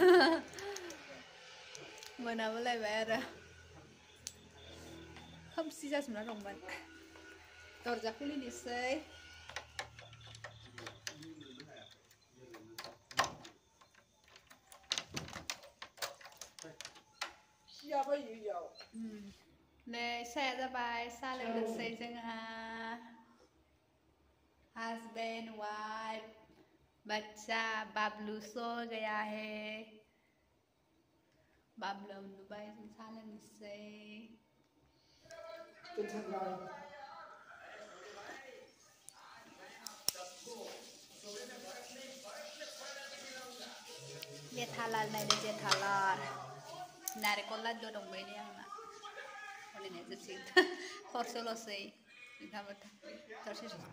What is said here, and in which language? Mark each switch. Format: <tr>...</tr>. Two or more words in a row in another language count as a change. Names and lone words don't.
<brx>मोनाबोलायबाय आरो खोमसि जाजोबना दंमोन दरजा खुलिनोसै नै साया जाबाय साहा लोंनोसै जोंहा</brx> <en>husband wife</en> <hi>बच्चा बाबलू सो गया है</hi> <brx>बाबलू उन्दुबाय जों साहा लोंनोसै जेठालाल नायदो जेठालाल नारेंखल लादु दंबाय नै आंना फरायनाया जोबसिगोन खरसल'सै नोंथाङाबो थरसे</brx>